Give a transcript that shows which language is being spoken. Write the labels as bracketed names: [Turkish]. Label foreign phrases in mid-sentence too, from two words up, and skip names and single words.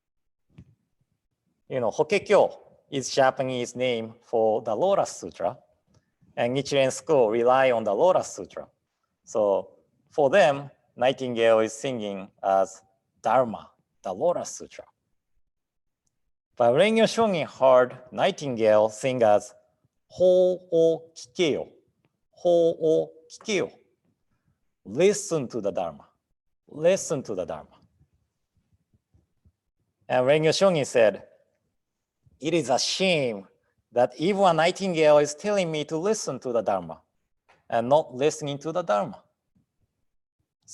[English] Hokekyo is Japanese name for the Lotus Sutra, and Nichiren school rely on the Lotus Sutra. So for them, nightingale is singing as Dharma, the Lotus Sutra. But Rengyo Shogin heard nightingale sing as [Japanese] 法を聞けよ、法を聞けよ. [English] Listen to the Dharma, listen to the Dharma. And Rengyo Shogin said, it is a shame that even a nightingale is telling me to listen to the Dharma and not listening to the Dharma.